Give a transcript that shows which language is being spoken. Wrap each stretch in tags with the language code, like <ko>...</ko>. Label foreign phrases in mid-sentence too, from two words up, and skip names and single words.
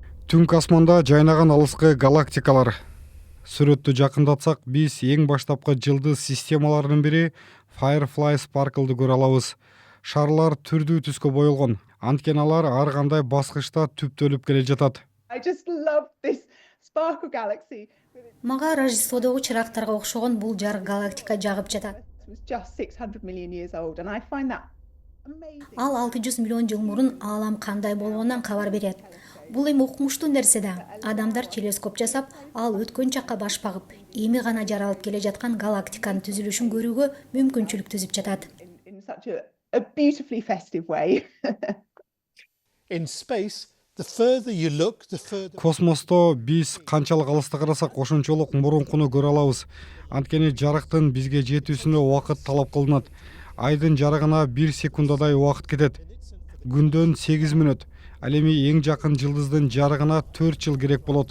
<ky>Түнкү асманда жайнаган алыскы галактикалар. Сүрөттү жакындатсак, биз эң баштапкы жылдыз системаларынын бири Firefly Sparkle'ды көрө алабыз. Шарлар түрдүү түскө боелгон. Анткени алар ар кандай баскычта түптөлүп келе жатат.</ky> <en>I just love this sparkle galaxy.</en> <ky>Мага Рождестводогу чырактарга окшогон бул жарык галактика жагып жатат.</ky> <en>It was just 600 million years old, and I find that amazing.</en> <ky>Ал 600 миллион жыл мурун аалам кандай болгонунан кабар берет. Бул эми укмуштуу нерсе да. Адамдар телескоп жасап, ал өткөн чакка баш багып, эми гана жаралып келе жаткан галактиканын түзүлүшүн көрүүгө мүмкүнчүлүк түзүп жатат.</ky> <en>In such a beautifully festive way. In space, the further you look, the further...</en> <ky>Космосто биз канчалык алыста карасак, ошончолук мурункуну көрө алабыз. Анткени жарыктын бизге жетүүсүнө убакыт талап кылынат. Айдын жарыгына 1 секундадай убакыт кетет. Күндөн 8 мүнөт. Ал эми эң жакын жылдыздын жарыгына 4 жыл керек болот.</ky>